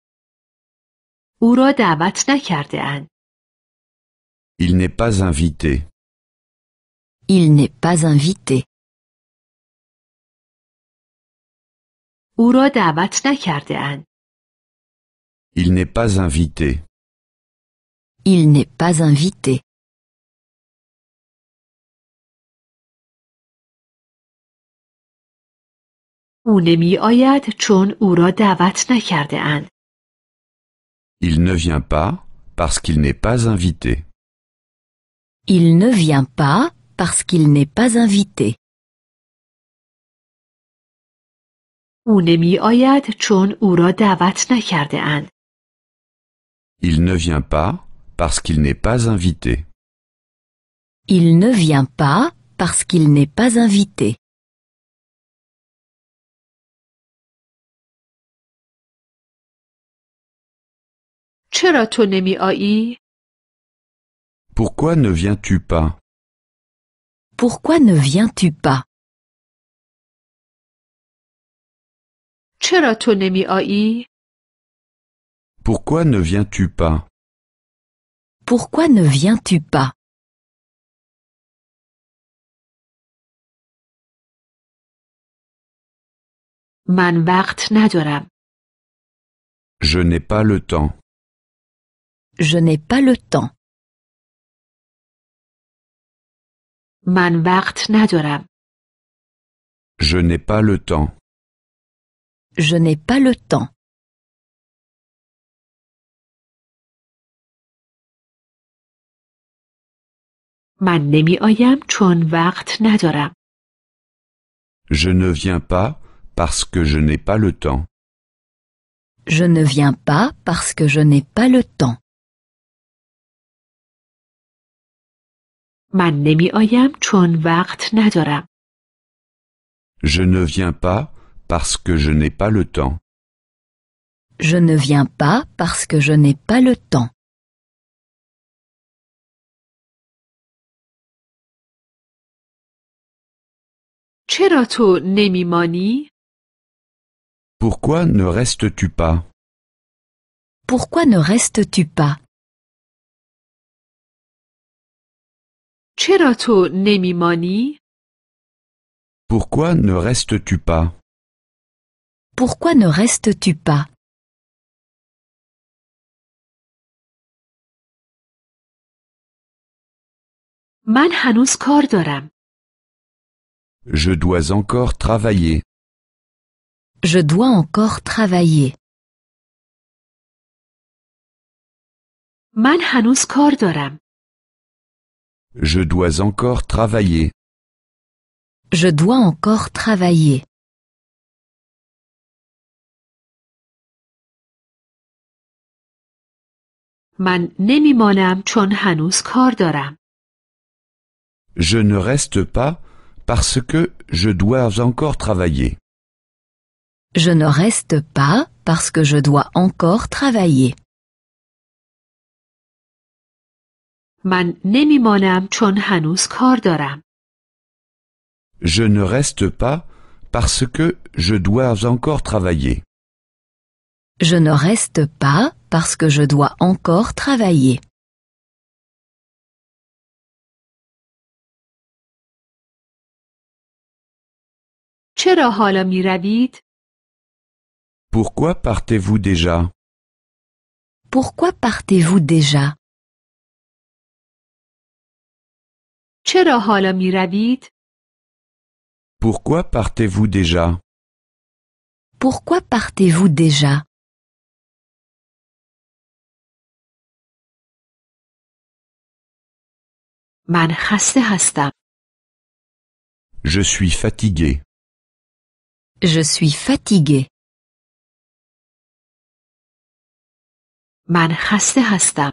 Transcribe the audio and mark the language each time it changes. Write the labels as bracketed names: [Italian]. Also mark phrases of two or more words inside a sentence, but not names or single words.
[Persian] او را دعوت نکرده اند. [French] Il n'est pas invité. Il n'est pas invité. [Persian] او را دعوت نکرده اند. [French] Il n'est pas invité. Il n'est pas invité. [Persian] او نمی آید چون او را دعوت نکرده اند. [French] Il ne vient pas parce qu'il n'est pas invité. Il ne vient pas parce qu'il n'est pas invité. [Persian] او نمی آید چون او را دعوت نکرده اند. [French] Il ne vient pas parce qu'il n'est pas invité. Il ne vient pas parce qu'il n'est pas invité. [Persian] چرا تو نمی آیی؟ [French] Pourquoi ne viens-tu pas? Pourquoi ne viens-tu pas? [Persian] چرا تو نمی آیی؟ [French] Pourquoi ne viens-tu pas? Pourquoi ne viens-tu pas? [Persian] من وقت ندارم. [French] Je n'ai pas le temps. Je n'ai pas le temps. [Persian] من وقت ندارم. [French] Je n'ai pas le temps. Je n'ai pas le temps. [Persian] من نمی آیم چون وقت ندارم. [French] Je ne viens pas parce que je n'ai pas le temps. Je ne viens pas parce que je n'ai pas le temps. [Persian] من نمی آیم چون وقت ندارم. [French] Je ne viens pas parce que je n'ai pas le temps. Je ne viens pas parce que je n'ai pas le temps. [Persian] چرا تو نمی مانی؟ [French] Pourquoi ne restes-tu pas? Pourquoi ne restes-tu pas? [Persian] چرا تو نمی مانی؟ [French] Pourquoi ne restes-tu pas? Pourquoi ne restes-tu pas? [Persian] من هنوز کار دارم. [French] Je dois encore travailler. Je dois encore travailler. [Persian] من هنوز کار دارم. [French] Je dois encore travailler. Je dois encore travailler. [Persian] من نمی مانم چون هنوز کار دارم. [French] Je ne reste pas parce que je dois encore travailler. Je ne reste pas parce que je dois encore travailler. [Persian] من نمی مانم چون هنوز کار دارم. [French] Je ne reste pas parce que je dois encore travailler. Je ne reste pas parce que je dois encore travailler. [Persian] چرا حالا می روید؟ [French] Pourquoi partez-vous déjà? Pourquoi partez-vous déjà? [Persian] چرا حالا می روید؟ [French] Pourquoi partez-vous déjà? Pourquoi partez-vous déjà? [Persian] من خسته هستم. [French] Je suis fatigué. Je suis fatigué. [Persian] من خسته هستم.